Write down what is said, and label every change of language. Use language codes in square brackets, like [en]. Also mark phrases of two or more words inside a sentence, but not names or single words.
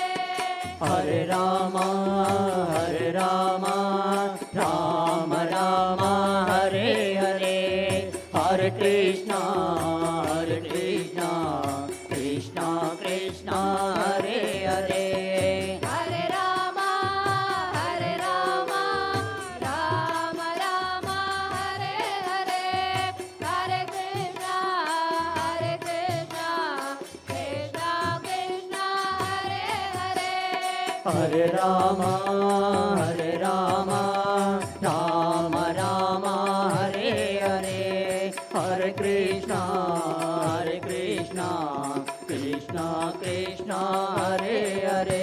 [sa] હરે રામ રામ રામ હરે હરે હરે કૃષ્ણ કૃષ્ણ કૃષ્ણ હરે હરે હરે રામ રામ રામ હરે હરે હરે કૃષ્ણ કૃષ્ણ કૃષ્ણ Hare Rama, Hare Rama, Rama Rama, Hare Hare, Hare Krishna, Krishna Krishna, Hare Hare.